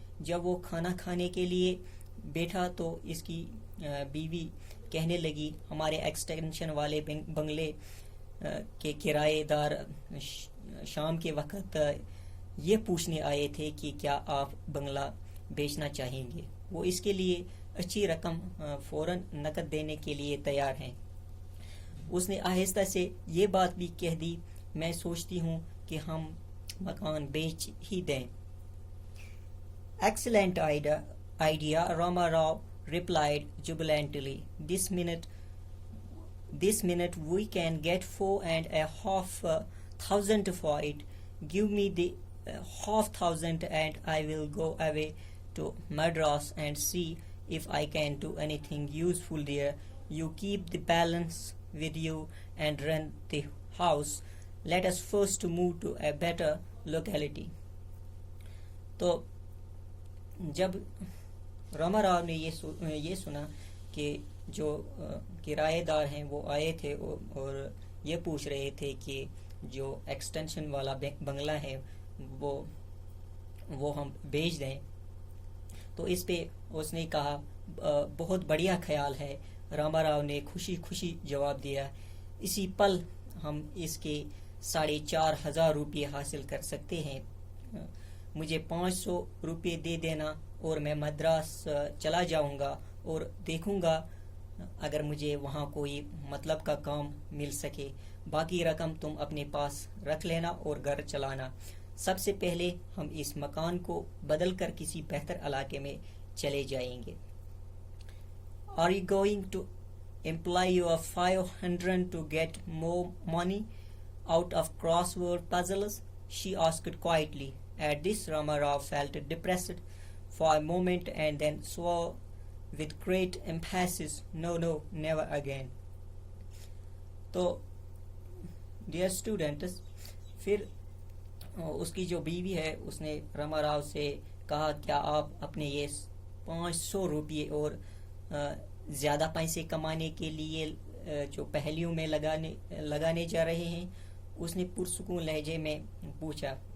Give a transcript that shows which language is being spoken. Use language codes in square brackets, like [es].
[ur] جب وہ کھانا کھانے کے لیے بیٹھا تو اس کی بیوی کہنے لگی، "ہمارے ایکسٹینشن والے بنگلے کے کرایہ دار شام کے وقت یہ پوچھنے آئے تھے کہ کیا آپ بنگلہ بیچنا چاہیں گے؟ وہ اس کے لیے اچھی رقم فوراً نقد دینے کے لیے تیار ہیں." اس نے آہستہ سے یہ بات بھی کہہ دی، "میں سوچتی ہوں کہ ہم مکان بیچ ہی دیں." [en] "Excellent idea," Rama Rao replied jubilantly. This minute we can get 4,500 for it. Give me the 5,000 and I will go away to Madras and see if I can do anything useful there. You keep the balance with you and rent the house. Let us first move to a better locality. [ur] تو جب راما راؤ نے یہ سنا کہ جو کرایہ دار ہیں وہ آئے تھے اور یہ پوچھ رہے تھے کہ جو ایکسٹینشن والا بنگلہ ہے وہ ہم بیچ دیں، تو اس پہ اس نے کہا، "بہت بڑھیا خیال ہے." راما راؤ نے خوشی جواب دیا، "اسی پل ہم اس کے 4,500 روپے حاصل کر سکتے ہیں. مجھے 500 روپے دے دینا اور میں مدراس چلا جاؤں گا اور دیکھوں گا اگر مجھے وہاں کوئی مطلب کا کام مل سکے. باقی رقم تم اپنے پاس رکھ لینا اور گھر چلانا. سب سے پہلے ہم اس مکان کو بدل کر کسی بہتر علاقے میں چلے جائیں گے." [en] "Are you going to employ your 500 to get more money out of crossword puzzles?" she asked quietly. At this, Rama Rao felt depressed for a moment and then swore with great emphasis, "No, never again." [ur] تو [en] dear students، [ur] پھر اس کی جو بیوی ہے اس نے راما راؤ سے کہا، "کیا آپ اپنے یہ 500 روپے اور زیادہ پیسے کمانے کے لیے جو پہلیوں میں لگانے جا رہے ہیں؟" اس نے پرسکون لہجے میں پوچھا.